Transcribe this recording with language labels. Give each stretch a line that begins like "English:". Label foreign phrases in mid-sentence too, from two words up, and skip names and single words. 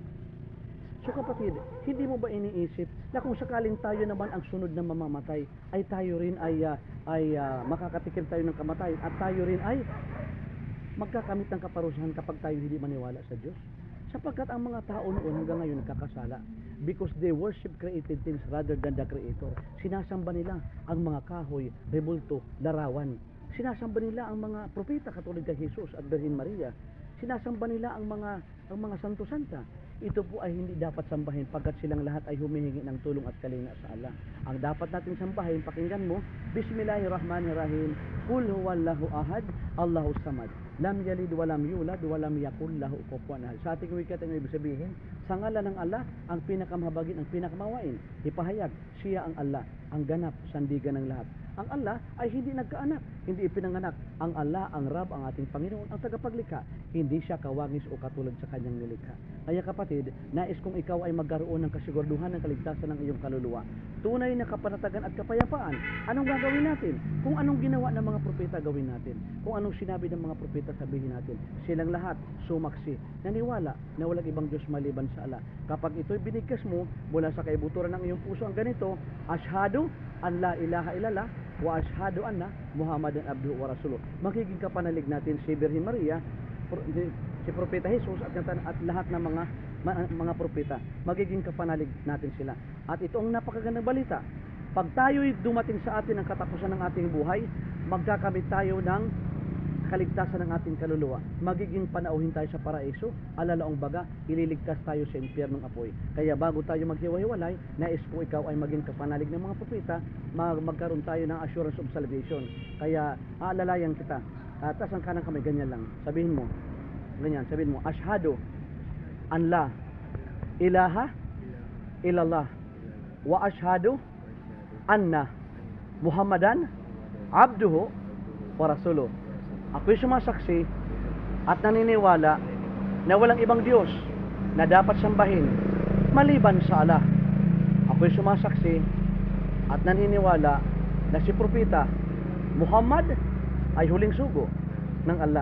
Filipino: So kapatid, hindi mo ba iniisip na kung sakaling tayo naman ang sunod na mamamatay, ay tayo rin ay makakatikim tayo ng kamatayan at tayo rin ay magkakamit ng kaparusahan kapag tayo hindi maniwala sa Diyos? Sapagkat ang mga tao noon hanggang ngayon nagkakasala
English: because they worship created things rather than the Creator.
Filipino: Sinasamba nila ang mga kahoy, rebulto, larawan. Sinasamba nila ang mga propeta katulad kay Jesus at Virgin Maria. Sinasamba nila ang mga santo-santa. Ito po ay hindi dapat sambahin pagkat silang lahat ay humihingi ng tulong at kalinga sa Allah. Ang dapat natin sambahin, pakinggan mo,
Arabic: بسم الله الرحمن الرحيم قل هو الله أحد الله الصمد لم يلد ولم يولد ولم يكن له كفوا أحد.
Filipino: Sa ating wikat ang ibig sabihin, sa ngalan ng Allah, ang pinakamahabagin, ang pinakamawain, ipahayag, siya ang Allah, ang ganap, sandigan ng lahat. Ang Allah ay hindi nagkaanak, hindi ipinanganak. Ang Allah, ang Rab, ang ating Panginoon, ang tagapaglikha. Hindi siya kawangis o katulad sa kanyang nilikha. Kaya kapatid, nais kong ikaw ay magkaroon ng kasiguraduhan ng kaligtasan ng iyong kaluluwa. Tunay na kapanatagan at kapayapaan. Anong gagawin natin? Kung anong ginawa ng mga propeta, gawin natin. Kung anong sinabi ng mga propeta, sabihin natin. Silang lahat sumaksi, naniwala na walang ibang Diyos maliban sa Allah. Kapag ito'y binigkas mo mula sa kaibuturan ng iyong puso ang ganito,
Arabic: أشهد أن لا إله إلا الله وأشهد أن محمدا عبده ورسوله.
Filipino: Magiging kapanalig natin si Virgin Maria, si Propeta Jesus at lahat ng mga propeta. Magiging kapanalig natin sila. At ito ang napakagandang balita. Pag tayo'y dumating sa atin ang katapusan ng ating buhay, magkakamit tayo ng kaligtasan ng ating kaluluwa. Magiging panauhin tayo sa paraiso, alalaong baga, ililigtas tayo sa impyernong apoy. Kaya bago tayo maghiwa-hiwalay, nais ko ikaw ay maging kapanalig ng mga propeta, magkaroon tayo ng
English: assurance of salvation.
Filipino: Kaya aalalayan kita. Taas ang kanang kamay, ganyan lang. Sabihin mo,
Arabic: أشهد أن لا إله إلا الله وأشهد أن محمدا عبده ورسوله.
Filipino: Ako'y sumasaksi at naniniwala na walang ibang Diyos na dapat sambahin maliban sa Allah. Ako'y sumasaksi at naniniwala na si Propeta Muhammad ay huling sugo ng Allah.